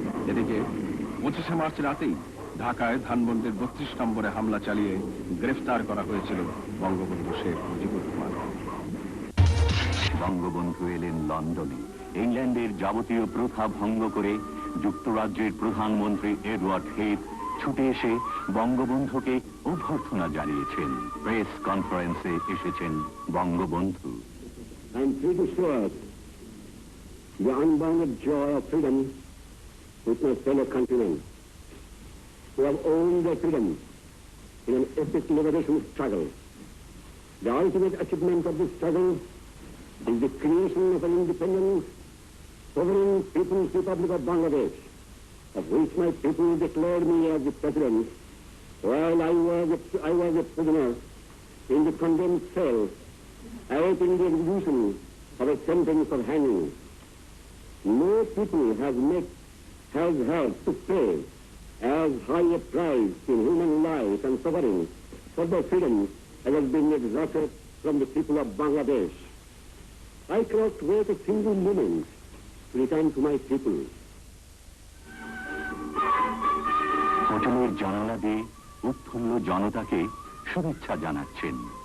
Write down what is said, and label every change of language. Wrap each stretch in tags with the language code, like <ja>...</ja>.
<bn>এদিকে 25শে মার্চ রাতেই ঢাকায় ধানমন্ডির 32 নম্বরে হামলা চালিয়ে গ্রেফতার করা হয়েছিল বঙ্গবন্ধু শেখ মুজিবুর রহমান। বঙ্গবন্ধু এলেন লন্ডনে। ইংল্যান্ডের যাবতীয় প্রথা ভঙ্গ করে যুক্তরাজ্যের প্রধানমন্ত্রী এডওয়ার্ড হিথ ছুটে এসে বঙ্গবন্ধুকে অভ্যর্থনা জানিয়েছেন। প্রেস কনফারেন্সে এসেছেন Bangabandhu.</bn> <en>I'm free to show the unbounded joy of freedom with my fellow countrymen who have owned their freedom in an epic liberation struggle. The ultimate achievement of this struggle is the creation of an independent, sovereign People's Republic of Bangladesh, of which my people declared me as the president while I was a prisoner in the condemned cell awaiting the execution of a sentence of hanging. No people has had to pay as high a price in human life and suffering for their freedom as has been exacted from the people of Bangladesh. I cannot wait a single moment to return to my people.</en> <bn>হোটেলের জানালা দিয়ে উৎফুল্ল জনতাকে শুভেচ্ছা জানাচ্ছেন।</bn>